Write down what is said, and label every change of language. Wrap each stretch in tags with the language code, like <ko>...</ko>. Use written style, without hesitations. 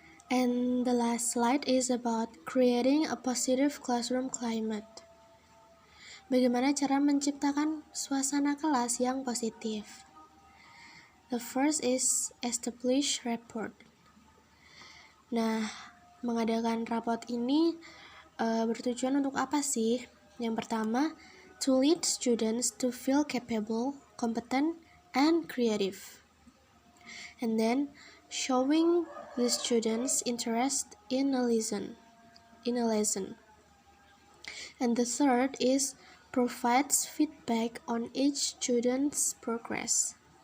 <en>And the last slide is about creating a positive classroom climate.</en> <id>Bagaimana cara menciptakan suasana kelas yang positif?</id> <en>The first is establish rapport.</en> <id>Nah, mengadakan raport ini bertujuan untuk apa sih? Yang pertama,</id> <en>to lead students to feel capable, competent, and creative. And then, showing the students interest in a lesson. And the third is provides feedback on each student's progress.</en>